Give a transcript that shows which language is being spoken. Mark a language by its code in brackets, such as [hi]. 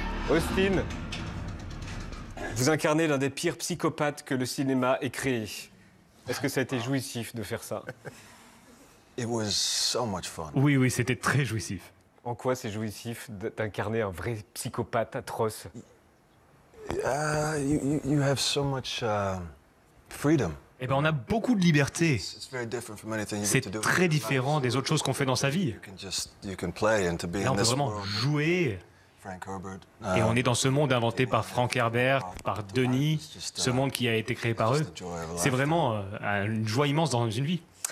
[fr] Austin, vous incarnez l'un des pires psychopathes que le cinéma ait créé. Est-ce que ça a été jouissif de faire ça? [en] It was so much fun. [fr] Oui, c'était très jouissif. En quoi c'est jouissif d'incarner un vrai psychopathe atroce? [en] You have so much freedom. [fr] Eh ben, on a beaucoup de liberté. C'est très différent des autres choses qu'on fait dans sa vie. [en] You can play and to be [fr] Là, on peut vraiment jouer. Et on est dans ce monde inventé par Frank Herbert, par Denis, ce monde qui a été créé par eux. C'est vraiment une joie immense dans une vie.